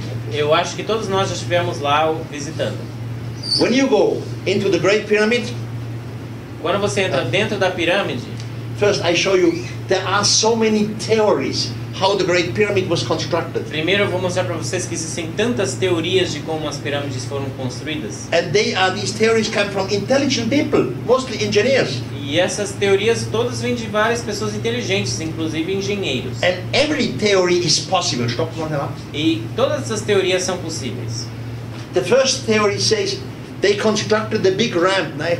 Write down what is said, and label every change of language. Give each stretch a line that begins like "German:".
Portuguese: Eu acho que todos nós já estivemos lá visitando.
English: When you go into the Great Pyramid,
Portuguese: quando você entra dentro da pirâmide,
English: first I show you there are so many theories how the Great Pyramid was constructed.
Portuguese: Primeiro eu vou mostrar para vocês que existem tantas teorias de como as pirâmides foram construídas.
English: And these theories come from intelligent people, mostly engineers.
Portuguese: E essas teorias todas vêm de várias pessoas inteligentes, inclusive engenheiros.
English: And every theory is possible.
Portuguese: E todas essas teorias são possíveis.
English: The first theory says they constructed the big ramp.